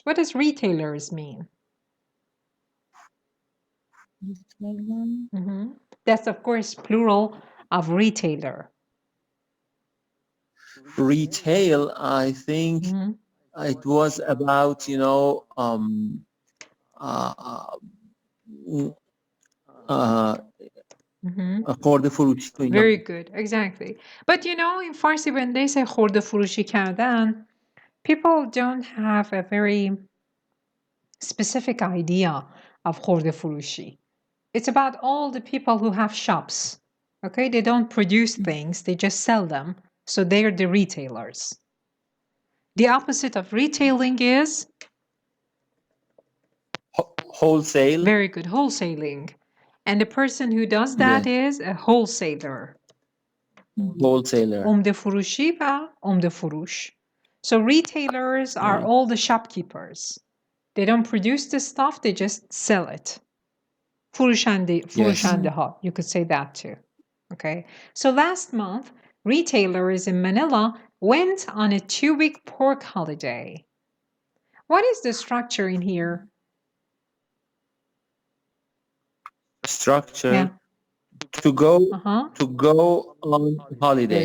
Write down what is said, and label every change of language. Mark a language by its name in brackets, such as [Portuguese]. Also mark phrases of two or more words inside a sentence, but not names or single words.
[English] What does retailers mean? That's, of course, plural of retailer. Retail, I think it was about, [Persian] خورده فروشی. [English] Very good, exactly. But in Farsi, when they say [Persian] خورده فروشی کردن, [English] people don't have a very specific idea of [Persian] خورده فروشی. [English] It's about all the people who have shops. Okay, they don't produce things, they just sell them. So they're the retailers. The opposite of retailing is? Wholesale. Very good, wholesaling. And the person who does that is a wholesaler. Wholesaler. [Persian] عمده فروشی و عمده فروش. [English] So retailers are all the shopkeepers. They don't produce the stuff, they just sell it. [Persian] فروشنده ها. [English] You could say that too. Okay. So last month, retailers in Manila went on a 2-week pork holiday. What is the structure in here? Structure. Yeah. To go on holiday.